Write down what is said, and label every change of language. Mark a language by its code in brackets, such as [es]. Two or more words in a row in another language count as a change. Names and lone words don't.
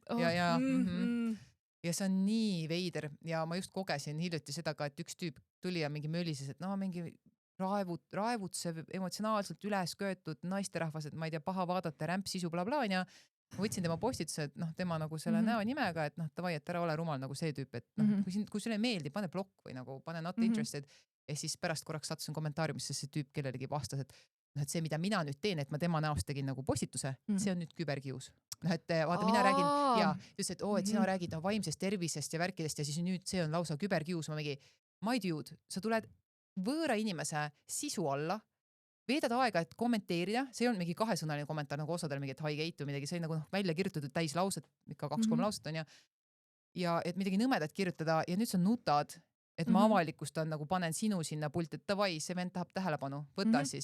[et] Ja see on nii veider ja ma just kogesin hiljuti seda ka, et üks tüüp tuli ja mingi mölises, et mingi raevutsev, emotsionaalselt üles köetud naisterahvas, et ma ei tea, paha vaadata, rämpsisu blablaa ja ma võtsin tema postituse, et tema nagu selle näo nimega, et davai, et ära ole rumal nagu see tüüp, et kui sulle meeldib, pane blokk või nagu pane [en] not interested [et] ja siis pärast korraks sattusin kommentaariumisse see tüüp kellelegi vastas, et see, mida mina nüüd teen, et ma tema näost tegin nagu postituse, see on nüüd küberkius. Et vaata, mina räägin ja just, et et sina räägid vaimsest tervisest ja värkidest ja siis nüüd see on lausa küberkius, ma mingi, [en] my dude, [et] sa tuled võõra inimese sisu alla, veedad aega, et kommenteerida, see on mingi 2-sõnaline kommentaar, nagu osadel mingi, et haigeit või midagi, see on nagu välja kirjutatud täis lauset, ikka 2-3 lauset on ja et midagi nõmedat kirjutada ja nüüd sa nutad, et ma avalikustan, nagu panen sinu sinna pult, et davai, see vend tahab tähelepanu, võta siis.